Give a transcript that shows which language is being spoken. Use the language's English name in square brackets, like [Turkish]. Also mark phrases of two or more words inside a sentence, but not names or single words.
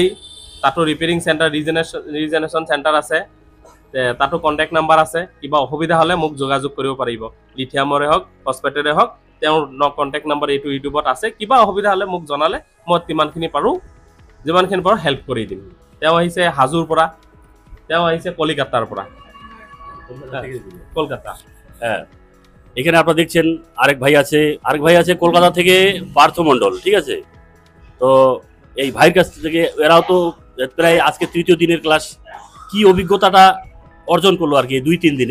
[Assamese] তাতো [English] repairing centre, regeneration centre [Assamese] আছে, তাতো [English] contact number [Assamese] আছে। কিবা অসুবিধা হ'লে মোক যোগাযোগ কৰিব পাৰিব। লিথিয়ামৰে হওক, ফছফেটৰে হওক, তেওঁৰ [English] contact number [Assamese] এইটো ইউটিউবত আছে। কিবা অসুবিধা হ'লে মোক জনালে মই যিমানখিনি পাৰোঁ হেল্প কৰি দিম। তেওঁ আহিছে হাজোৰ পৰা, তেওঁ আহিছে কলিকাতার পৰা, কলকাতা। [Bangla] হ্যাঁ, এখানে আপনারা দেখছেন আরেক ভাই আছে কলকাতা থেকে, পার্থ মণ্ডল। ঠিক আছে, তো এই ভাইয়ের কাছ থেকে এরাও তো প্রায় আজকে 3য় দিনের ক্লাস। কি অভিজ্ঞতাটা অর্জন করলো আর কি 2-3 দিনে?